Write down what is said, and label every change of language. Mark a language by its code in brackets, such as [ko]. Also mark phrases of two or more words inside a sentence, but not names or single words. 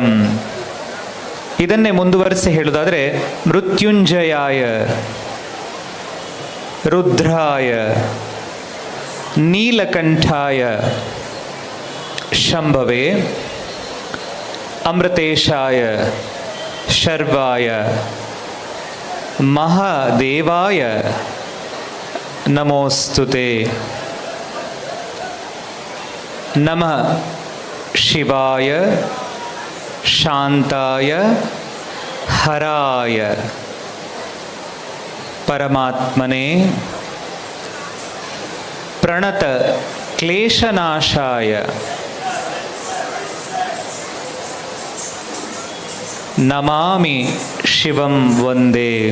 [kn] ಇದನ್ನೇ ಮುಂದುವರಿಸಿ ಹೇಳುವುದಾದರೆ [sa] ಮೃತ್ಯುಂಜಯಾಯ ರುದ್ರಾಯ ನೀಲಕಂಠಾಯ ಶಂಭವೇ ಅಮೃತೇಶಾಯ ಶರ್ವಾಯ ಮಹಾದೇವಾಯ ನಮೋಸ್ತುತೆ. ನಮಃ ಶಿವಾಯ ಶಾಂತಾಯ ಹರಾಯ ಪರಮಾತ್ಮನೇ ಪ್ರಣತ ಕ್ಲೇಶನಾಶಾಯ ನಮಾಮಿ ಶಿವಂ ವಂದೇ.